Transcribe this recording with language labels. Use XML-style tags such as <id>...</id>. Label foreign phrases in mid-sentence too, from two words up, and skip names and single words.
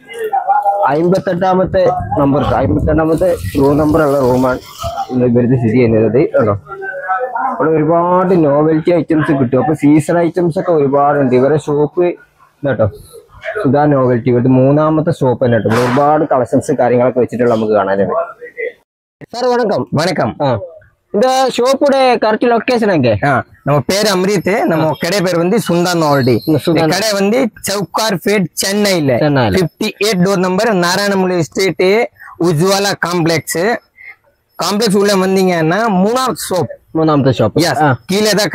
<ml>58ാമത്തെ റൂം നമ്പറുള്ള റൂമാണ് ഇവരുടെ സ്ഥിതി ചെയ്യുന്നത് കേട്ടോ അവിടെ ഒരുപാട്</ml> <en>novelty items</en> <ml>കിട്ടും അപ്പൊ</ml> <en>season items</en> <ml>ഒക്കെ ഒരുപാടുണ്ട് ഇവരെ ഷോപ്പ് കേട്ടോ സുധാ നോവൽറ്റി ഇവരുടെ 3ാമത്തെ ഷോപ്പ് തന്നെ കേട്ടോ ഒരുപാട് കളക്ഷൻസ് കാര്യങ്ങളൊക്കെ വെച്ചിട്ടുള്ള നമുക്ക് കാണാനായിട്ട് സാർ വണക്കം</ml> <ta>இந்த ஷோப்போட கரெக்ட் லொகேஷன் எங்க நம்ம பேர் அம்ரித் நம்ம கடை பேர் வந்து சுந்தா நோவல்டி கடை வந்து சவுக்கார் பேட் சென்னையில 58</ta> <en>door number</en> <ta>நாராயணமுலை ஸ்ட்ரீட் உஜ்வாலா காம்ப்ளெக்ஸ் உள்ள வந்தீங்கன்னா 3ாவது ஷாப் கீழே தான்</ta>